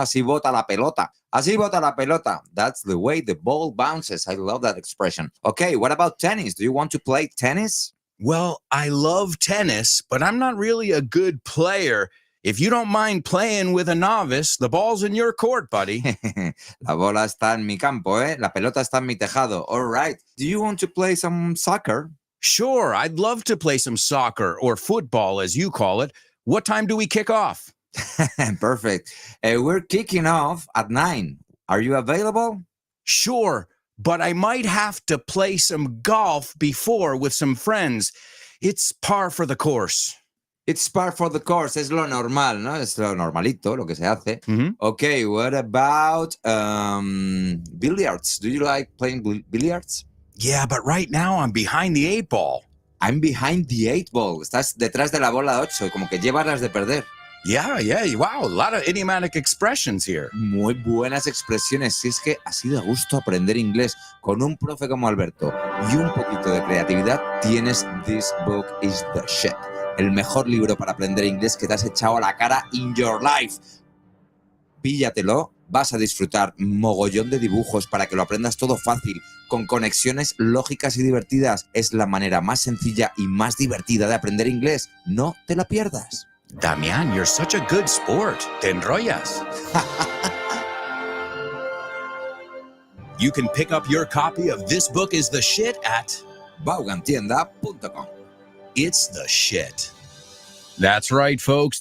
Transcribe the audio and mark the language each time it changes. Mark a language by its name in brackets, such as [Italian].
[Spanish] Así bota la pelota. [English] Así bota la pelota. That's the way the ball bounces. I love that expression. Okay, what about tennis? Do you want to play tennis? Well, I love tennis, but I'm not really a good player. If you don't mind playing with a novice, the ball's in your court, buddy. [Spanish] La bola está en mi campo, ¿eh? La pelota está en mi tejado. [English] All right. Do you want to play some soccer? Sure, I'd love to play some soccer or football, as you call it. What time do we kick off? Perfect. We're kicking off at 9. Are you available? Sure, but I might have to play some golf before with some friends. It's par for the course. It's par for the course. [Spanish] Es lo normal, ¿no? Es lo normalito, lo que se hace. Mhm. [English] Okay, what about billiards? Do you like playing billiards? Yeah, but right now I'm behind the 8 ball. I'm behind the 8 ball. [Spanish] Estás detrás de la bola 8, como que llevas las de perder. [English] Yeah, wow, a lot of idiomatic expressions here. [Spanish] Muy buenas expresiones. Si es que así de gusto aprender inglés con un profe como Alberto y un poquito de creatividad, tienes This Book is the Shit. El mejor libro para aprender inglés que te has echado a la cara [English] in your life. [Spanish] Píllatelo, vas a disfrutar mogollón de dibujos para que lo aprendas todo fácil, con conexiones lógicas y divertidas. Es la manera más sencilla y más divertida de aprender inglés. No te la pierdas. [English] Damian, you're such a good sport. [Spanish] Te enrollas. [English] You can pick up your copy of This Book is the Shit at Vaughantienda.com. It's the shit. That's right, folks.